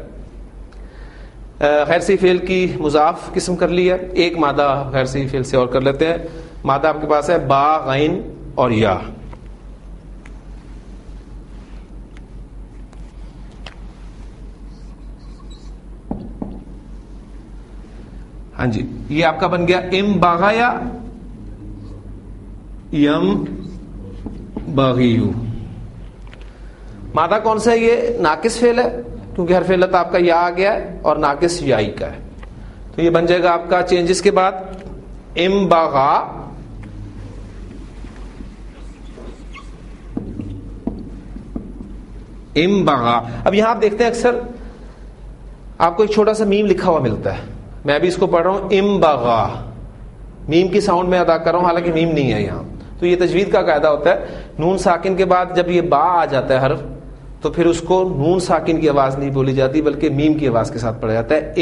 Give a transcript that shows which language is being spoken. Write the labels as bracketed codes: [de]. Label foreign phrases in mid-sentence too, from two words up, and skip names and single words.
[ur] غیر صحیح فعل کی مضاف قسم کر لی ہے، ایک مادہ غیر صحیح فعل سے اور کر لیتے ہیں. مادہ آپ کے پاس ہے با، غین اور یا. ہاں جی، یہ آپ کا بن گیا [ar] ام باغایا یم باغیو. [ur] مادہ کون سا ہے؟ یہ ناقص فعل ہے کیونکہ حرف علت آپ کا یا آ گیا ہے اور ناقص یائی کا ہے. تو یہ بن جائے گا آپ کا چینجز کے بعد [ar] ام باغا ام باغا. [ur] اب یہاں آپ دیکھتے ہیں اکثر آپ کو ایک چھوٹا سا میم لکھا ہوا ملتا ہے. میں بھی اس کو پڑھ رہا ہوں [ar] ام باغا، [ur] میم کی ساؤنڈ میں ادا کر رہا ہوں حالانکہ میم نہیں ہے یہاں. تو یہ تجوید کا قاعدہ ہوتا ہے، نون ساکن کے بعد جب یہ با آ جاتا ہے حرف تو پھر اس کو نون ساکن کی آواز نہیں بولی جاتی بلکہ میم کی آواز کے ساتھ پڑھا جاتا ہے.